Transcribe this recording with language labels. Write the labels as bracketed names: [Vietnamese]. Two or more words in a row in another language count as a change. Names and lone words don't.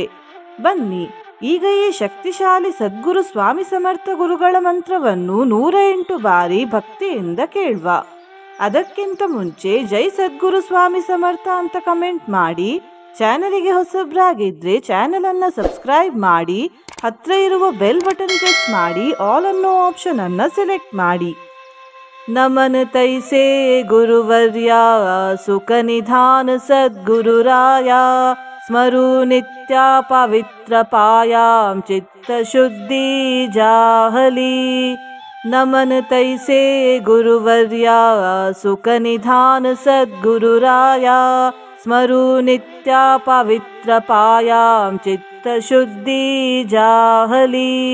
[Kannada] ಬನ್ನಿ ಈಗ ಈ ಶಕ್ತಿಶಾಲಿ ಸದ್ಗುರು ಸ್ವಾಮಿ ಸಮರ್ಥ ಗುರುಗಳ ಮಂತ್ರವನ್ನು 108 ಬಾರಿ ಭಕ್ತಿಯಿಂದ ಕೇಳುವ. ಅದಕ್ಕಿಂತ ಮುಂಚೆ ಜೈ ಸದ್ಗುರು ಸ್ವಾಮಿ ಸಮರ್ಥ ಅಂತ ಕಮೆಂಟ್ ಮಾಡಿ. ಚಾನಲಿಗೆ ಹೊಸಬ್ರಾಗಿದ್ರೆ ಚಾನೆಲ್ ಅನ್ನ ಸಬ್ಸ್ಕ್ರೈಬ್ ಮಾಡಿ, ಹತ್ರ ಇರುವ [English] bell button [Kannada] ಪ್ರೆಸ್ ಮಾಡಿ, ಆಲ್ ಅನ್ನೋ ಆಪ್ಷನ್ ಅನ್ನ ಸೆಲೆಕ್ಟ್ ಮಾಡಿ. [Marathi] नमन तैसे गुरुवर्य सुख निधान सद्गुरुराय स्मरू नित्य पवित्र पायां चित्त शुद्धी जाहली. नमन तैसे गुरुवर्य सुख निधान सद्गुरुराय स्मरू नित्य पवित्र पायां चित्त शुद्धी जाहली.